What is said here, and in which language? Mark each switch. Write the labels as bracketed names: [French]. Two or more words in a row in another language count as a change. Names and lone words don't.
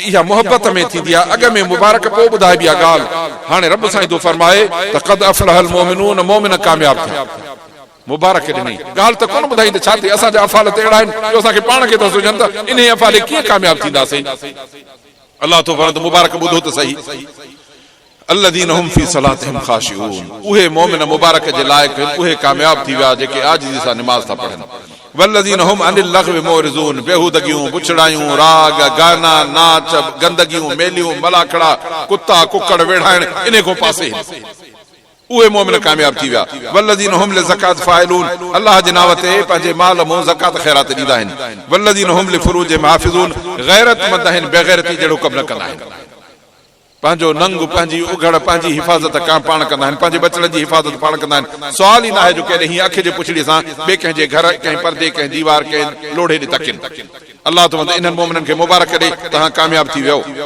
[Sindhi] इहा मोहबत में थींदी आहे अॻ में मुबारक पोइ ॿुधाइबी आहे ॻाल्हि हाणे रब साईं थो फरमाए त [Arabic] قد أفلح المؤمنون [Sindhi] मोमिन कामयाब थिया मुबारक ॾिनई ॻाल्हि त कोन ॿुधाई त छा थिए असांजा अफ़ाल त अहिड़ा आहिनि जो असांखे पाण खे था सोचनि त इन अफ़ाले कीअं कामयाब थींदासीं अलाह थो फरमाए मुबारक ॿुधो त सही [Arabic] الذين هم في صلاتهم خاشعون [Sindhi] उहे मोमिन मुबारक जे लाइक़ उहे कामयाब थी विया जेके आजिज़ी सां निमाज़ था पढ़नि [Arabic] والذين هم عن اللغو معرضون [Sindhi] बेहूदगियूं बुछड़ायूं राग गाना नाच गंदगियूं मेलियूं मलाखड़ा कुत्ता कुकड़ वेढ़ाइण इन को पासे उहे मोमिन कामयाब थी विया वल्लज़ीन [Arabic] هم للزكاة فاعلون [Sindhi] अल्लाह जे नाव ते पंहिंजे माल मो ज़कात ख़ैरात ॾींदा आहिनि [Arabic] والذين هم لفروجهم حافظون [Sindhi] गैरतमंद आहिनि बेगैरती जहिड़ो कमु न कंदा आहिनि पंहिंजो नंग पंहिंजी उघड़ पंहिंजी हिफ़ाज़त पाण कंदा आहिनि पंहिंजे बचड़नि जी हिफ़ाज़त पाण कंदा आहिनि सुवाल ई न आहे जो केॾे हीअं अखि जे पुछड़ीअ सां ॿिए कंहिंजे घर कंहिं परदे कंहिं दीवार कंहिं लोढ़े ॾे तकिनि अलाह तो इन्हनि मोमिननि खे मुबारक ॾे तव्हां कामयाब थी वियो